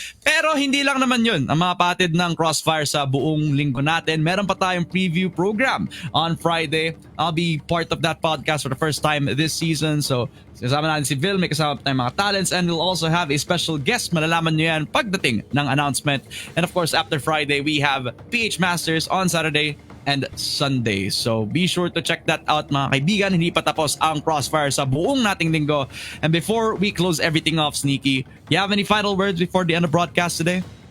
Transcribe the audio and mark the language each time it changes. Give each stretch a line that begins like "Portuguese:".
Filipino: Pero hindi lang naman yun ang mga patid ng Crossfire sa buong linggo natin. Meron pa tayong
English: preview program on Friday. I'll be part of that podcast for the first time this season.
Filipino: So kasama natin si Vil, may kasama tayong mga talents,
English: and we'll also have a special guest.
Filipino: Malalaman nyo yan pagdating ng announcement.
English: And of course, after Friday, we have PH Masters on Saturday and Sunday. So be sure to check that out,
Filipino: mga kaibigan. Hindi pa tapos ang Crossfire sa buong nating linggo.
English: And before we close everything off, Sneaky, you have any final words before the end of broadcast today?